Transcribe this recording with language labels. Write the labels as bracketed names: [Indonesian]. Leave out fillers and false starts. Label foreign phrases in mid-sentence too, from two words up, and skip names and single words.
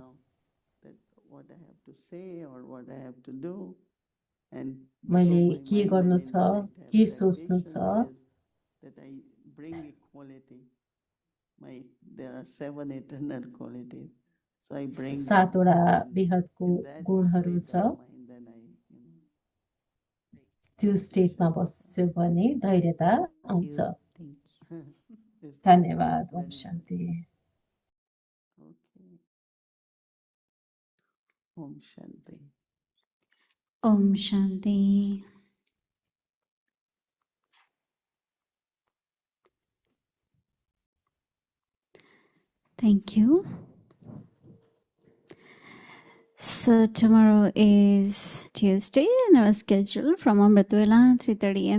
[Nepali] मैले के गर्नु छ के सोच्नु छ सातवटा विहतको गुणहरू छ त्यो स्टेटमा बस्छु भने धैर्यता आउँछ धन्यवाद ओम शान्ति ओम शान्ति ओम शान्ति [English] Thank you. So tomorrow is Tuesday and our schedule from Amritwela 3:30 a.m.